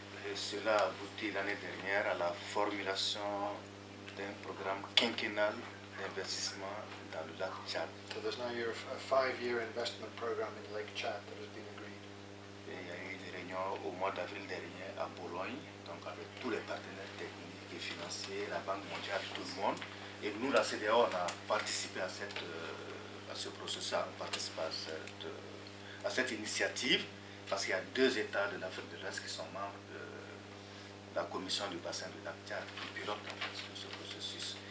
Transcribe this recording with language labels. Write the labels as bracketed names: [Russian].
[French] Et cela a abouti l'année dernière à la formulation d'un programme quinquennal d'investissement dans le lac Tchad. [English] So there's now a 5-year investment program in Lake Chad that has been agreed. [French] Et il y a eu des réunion au mois d'avril dernier à Bologne, donc avec tous les partenaires techniques et financiers, la Banque mondiale, tout le monde. Et nous, la CEDEAO, on a participé à ce processus, on participe à cette initiative, parce qu'il y a 2 États de l'Afrique de l'Ouest qui sont membres de la commission du bassin du lac Tchad, qui pilote en fait ce processus.